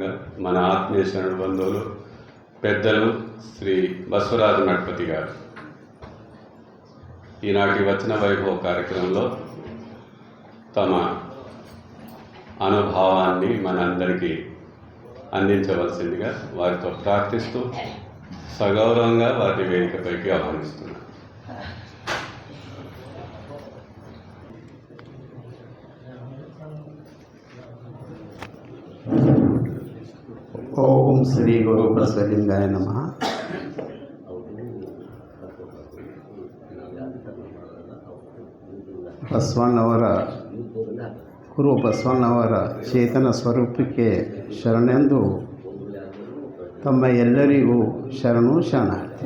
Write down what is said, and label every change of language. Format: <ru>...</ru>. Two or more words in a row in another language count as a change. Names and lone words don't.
<te>మన ఆత్మీయ శరణు బంధువులు పెద్దలు శ్రీ బసవరాజ మఠపతి గారు ఈనాటి వచన వైభవ కార్యక్రమంలో తమ అనుభవాన్ని మనందరికీ అందించవలసిందిగా వారితో ప్రార్థిస్తూ సగౌరవంగా వారి వేదికపైకి ఆహ్వానిస్తున్నాను.</te> <sa>ಓಂ ಶ್ರೀ ಗುರು ಬಸವಲಿಂಗಾಯ ನಮಃ.</sa> <kn>ಬಸವಣ್ಣವರ ಗುರು ಬಸವಣ್ಣವರ ಚೇತನ ಸ್ವರೂಪಕ್ಕೆ ಶರಣೆಂದು ತಮ್ಮ ಎಲ್ಲರಿಗೂ ಶರಣು ಶರಣಾರ್ಥಿ.</kn>